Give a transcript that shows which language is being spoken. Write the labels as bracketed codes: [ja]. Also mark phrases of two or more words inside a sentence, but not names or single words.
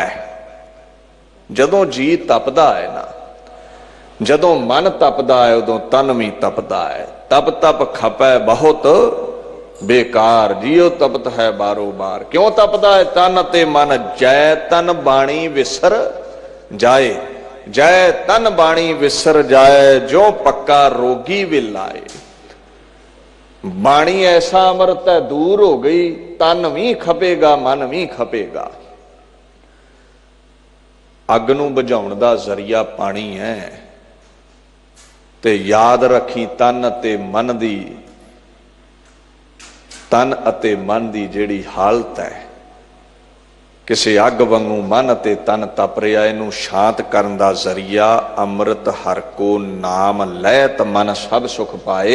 [pa] ਜਦੋਂ ਜੀ ਤਪਦਾ ਹੈ ਨਾ, ਜਦੋਂ ਮਨ ਤਪਦਾ ਹੈ ਉਦੋਂ ਤਨ ਭੀ ਤਪਦਾ ਹੈ। ਤਪ ਤਪ ਖਪੈ ਬਹੁਤ ਬੇਕਾਰ, ਜਿਉ ਤਪਤ ਹੈ ਬਾਰੋ ਬਾਰ। ਕਿਉਂ ਤਪਦਾ ਹੈ ਤਨ ਤੇ ਮਨ, ਜੈ ਤਨ ਬਾਣੀ ਵਿਸਰ ਜਾਏ, ਜੈ ਤਨ ਬਾਣੀ ਵਿਸਰ ਜਾਏ, ਜੋ ਪੱਕਾ ਰੋਗੀ ਵਿਲ ਆਏ। ਬਾਣੀ ਐਸਾ ਅੰਮ੍ਰਿਤ ਹੈ ਦੂਰ ਹੋ ਗਈ, ਤਨ ਭੀ ਖਪੇਗਾ ਮਨ ਭੀ ਖਪੇਗਾ। ਅੱਗ ਨੂੰ ਬੁਝਾਉਣ ਦਾ ਜ਼ਰੀਆ ਪਾਣੀ ਹੈ, ਤੇ ਯਾਦ ਰੱਖੀ ਤਨ ਤੇ ਮਨ ਦੀ, ਤਨ ਅਤੇ ਮਨ ਦੀ ਜਿਹੜੀ ਹਾਲਤ ਹੈ, ਕਿਸੀ ਅੱਗ ਵਾਂਗੂ ਮਨ ਤੇ ਤਨ ਤਪ ਰਿਹਾ, ਇਨੂੰ ਸ਼ਾਂਤ ਕਰਨ ਦਾ ਜ਼ਰੀਆ ਅੰਮ੍ਰਿਤ ਹਰ ਕੋ ਨਾਮ ਲੈ ਤ ਮਨ ਸਭ ਸੁਖ ਪਾਏ।